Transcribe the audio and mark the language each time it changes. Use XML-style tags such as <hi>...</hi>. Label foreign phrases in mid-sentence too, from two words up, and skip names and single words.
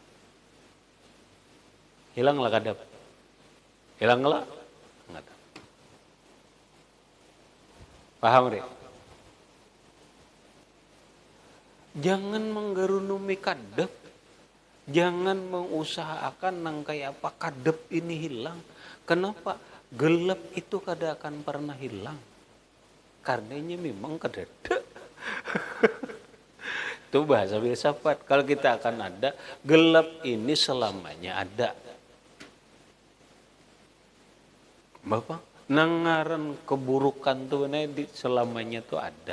<bjn>Hilanglah kadap. Hilanglah. Enggak. Paham, Rek? Jangan menggerunumi kadap. Jangan mengusahakan nang kayak apa kadep ini hilang. Kenapa?</bjn> <id>Gelap itu kada akan pernah hilang. Karenanya memang kadada. Itu bahasa filsafat. Kalau kita akan ada, gelap ini selamanya ada.</id> <bjn>Bapak, nangaran keburukan tuh selamanya tuh ada.</bjn>